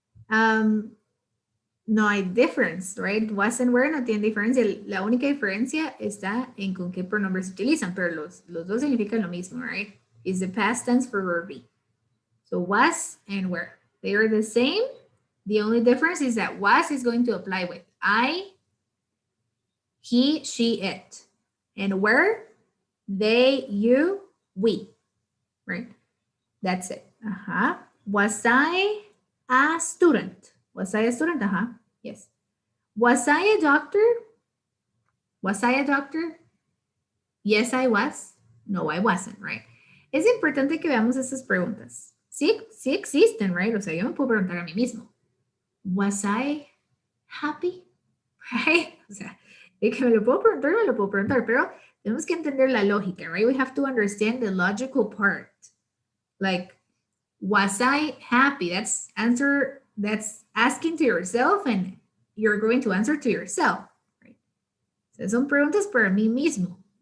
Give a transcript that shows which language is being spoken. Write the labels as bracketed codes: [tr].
[es] No hay difference, right? [en] Was and where [es] no tienen diferencia. La única diferencia está en con qué pronombres se utilizan, pero los dos significan lo mismo, right? [en] Is the past tense for verb be. So was and where. They are the same. The only difference is that was is going to apply with I, he, she, it. And where? They, you, we. Right? That's it. Was I a student? Was I a student? Yes. Was I a doctor? Was I a doctor? Yes, I was. No, I wasn't, right? [es] Es importante que veamos estas preguntas. Sí, sí existen, right? O sea, yo me puedo preguntar a mí mismo. [en] Was I happy? Right? [es] O sea, de que me lo puedo preguntar, pero tenemos que entender la lógica, right? [en] We have to understand the logical part. Like, was I happy? That's asking to yourself and you're going to answer to yourself. Right? [es] So son preguntas para mí mismo.